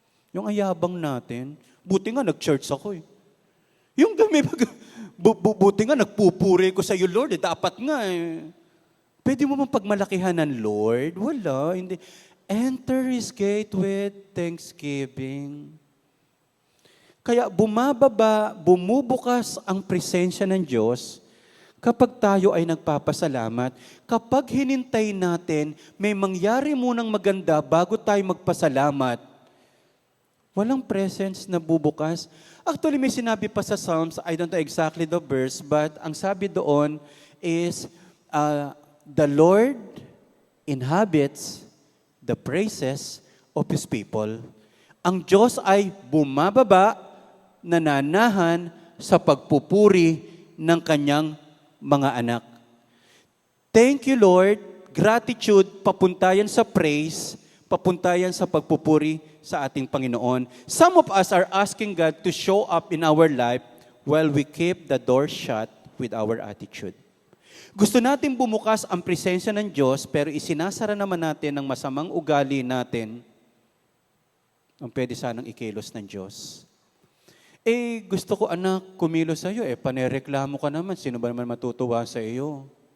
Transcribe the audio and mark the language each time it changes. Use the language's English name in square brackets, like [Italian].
[Filipino] Yung ayabang natin, buti nga nag-church ako eh. Yung buti nga nagpupuri ko sa iyo, Lord, dapat nga eh. Pwede mo bang pagmalakihan ng Lord? Wala, hindi. [English] Enter His gate with thanksgiving. [Filipino] Kaya bumubukas ang presensya ng Diyos kapag tayo ay nagpapasalamat. Kapag hinintay natin, may mangyari munang maganda bago tayo magpasalamat. Walang presence na bubukas. [English] Actually, [Filipino] may sinabi pa sa Psalms, [English] I don't know exactly the verse, but [Filipino] ang sabi doon [English] is, the Lord inhabits the praises of His people. [Filipino] Ang Diyos ay bumababa, nananahan sa pagpupuri ng Kanyang mga anak. [English] Thank you, Lord. [Filipino] Gratitude, papunta yan sa praise, papunta yan sa pagpupuri sa ating Panginoon. [English] Some of us are asking God to show up in our life while we keep the door shut with our attitude. [Filipino] Gusto natin bumukas ang presensya ng Diyos, pero isinasara naman natin ang masamang ugali natin ang pwede sanang ikilos ng Diyos. Gusto ko anak, kumilos sa iyo, panereklamo ka naman, sino ba naman matutuwa sa iyo?